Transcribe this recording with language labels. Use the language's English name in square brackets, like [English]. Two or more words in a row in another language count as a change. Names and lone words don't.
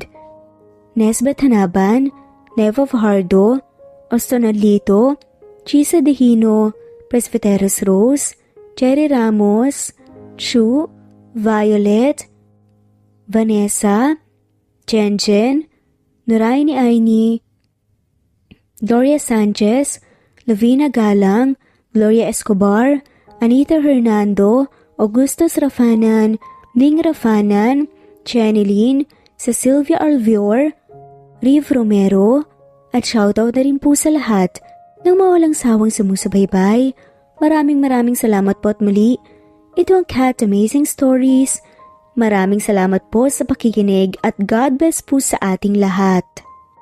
[Filipino] Nesbeth Hanaban, Neva Fajardo, Austin Adlito, Chisa Dehino, Presbyteros Rose, Cherry Ramos, Chu, Violet, Vanessa, Jen, Noraini Aini, Gloria Sanchez, Lavina Galang, Gloria Escobar, Anita Hernando, Augustus Rafanan, Ning Rafanan, Channeline, Cecilia Alvior, Riv Romero, at shoutout na rin po sa lahat ng mawalang sawang sumusubaybay. Maraming salamat po at muli. Ito ang Cat Amazing Stories. Maraming salamat po sa pakikinig at [English] God bless [Filipino] po sa ating lahat.